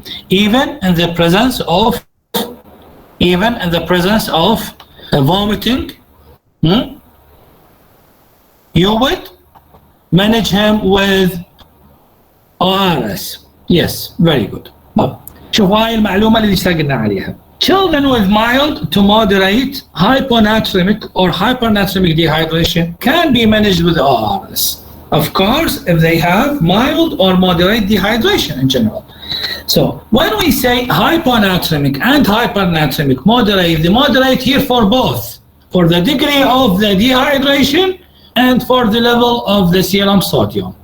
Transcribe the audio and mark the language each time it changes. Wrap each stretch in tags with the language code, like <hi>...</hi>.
<en>Even in the presence of vomiting, you would manage him with ORS. Yes, very good.</en> <ar>شوف هاي المعلومة اللي اشتغلنا عليها.</ar> <en>Children with mild to moderate hyponatremic or hypernatremic dehydration can be managed with ORS. Of course, if they have mild or moderate dehydration in general. So when we say hyponatremic and hypernatremic moderate, the moderate here for both, for the degree of the dehydration and for the level of the serum sodium.</en>